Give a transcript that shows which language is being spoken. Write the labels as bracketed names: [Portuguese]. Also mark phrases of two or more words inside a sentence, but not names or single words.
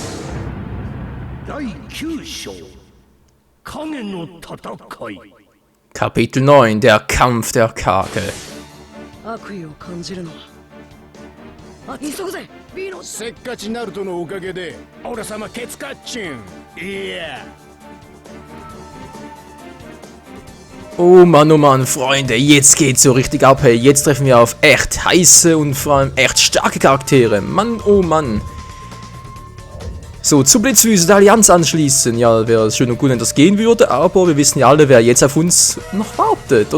[Japanese] 第9章影の戦い。 [German] Kapitel 9, der Kampf der Kage. [Japanese] 悪意を感じるのは急ぐぜビーノせっかちナルトのおかげで俺様ケツカッチンいや [German] Oh Mann, Freunde, jetzt geht's so richtig ab, hey. Jetzt treffen wir auf echt heiße und vor allem echt starke Charaktere. Mann, oh Mann. So, zur Blitzwüste der Allianz anschließen. Ja, wäre schön und gut, wenn das gehen würde, aber wir wissen ja alle, wer jetzt auf uns noch wartet.